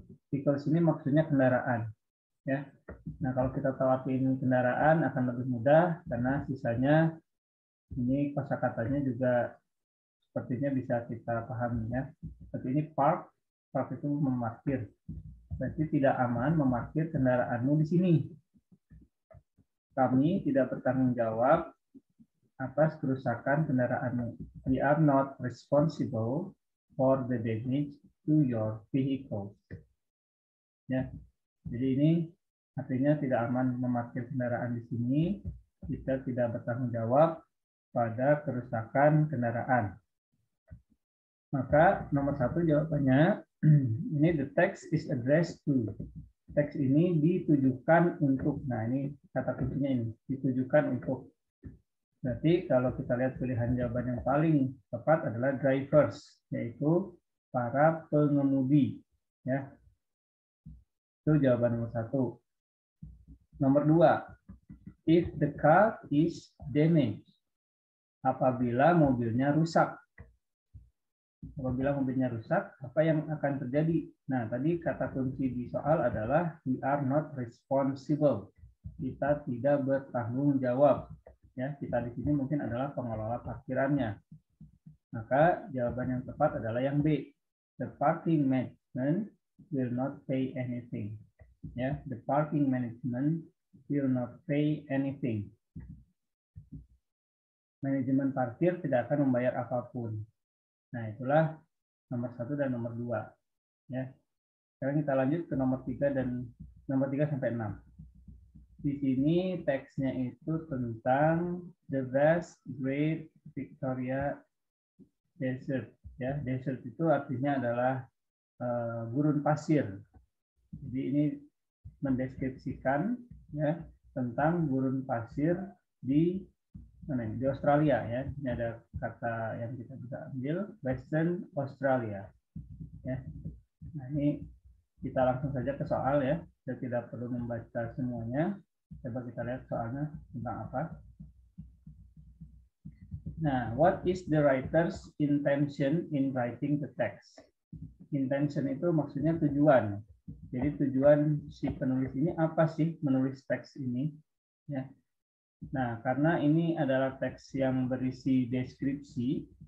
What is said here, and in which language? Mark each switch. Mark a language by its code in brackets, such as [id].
[id] Vehicles ini maksudnya kendaraan. Ya. Nah, kalau kita tahu arti ini kendaraan akan lebih mudah karena sisanya ini kosakatanya juga sepertinya bisa kita pahami ya. Seperti ini park itu memarkir. Berarti tidak aman memarkir kendaraanmu di sini. Kami tidak bertanggung jawab atas kerusakan kendaraanmu. [en] We are not responsible for the damage to your vehicle. [id] Ya. Jadi ini artinya tidak aman memarkir kendaraan di sini. Kita tidak bertanggung jawab pada kerusakan kendaraan. Maka nomor 1 jawabannya, ini [en] the text is addressed to. [id] Teks ini ditujukan untuk, nah ini kata kuncinya ini, ditujukan untuk. Berarti kalau kita lihat pilihan jawaban yang paling tepat adalah drivers, yaitu para pengemudi. Ya. Itu jawaban nomor 1. Nomor 2, [en] if the car is damaged, [id] apabila mobilnya rusak. Apabila mobilnya rusak, apa yang akan terjadi? Nah, tadi kata kunci di soal adalah [en] we are not responsible. [id] Kita tidak bertanggung jawab. Ya, kita di sini mungkin adalah pengelola parkirannya. Maka jawaban yang tepat adalah yang B. [en] The parking management will not pay anything. Ya, the parking management will not pay anything. [id] Manajemen parkir tidak akan membayar apapun. Nah, itulah nomor 1 dan nomor 2. Ya. Sekarang kita lanjut ke nomor 3 dan nomor 3 sampai 6. Di sini teksnya itu tentang [en] the vast Great Victoria Desert. [id] Ya, desert itu artinya adalah gurun pasir. Jadi ini mendeskripsikan ya tentang gurun pasir di di Australia ya. Ini ada kata yang kita bisa ambil, Western Australia. Ya. Nah, ini kita langsung saja ke soal ya. Kita tidak perlu membaca semuanya. Coba kita lihat soalnya tentang apa. [en] Nah, what is the writer's intention in writing the text? [id] Intention itu maksudnya tujuan. Jadi tujuan si penulis ini apa sih menulis teks ini? Ya. Nah, karena ini adalah teks yang berisi deskripsi.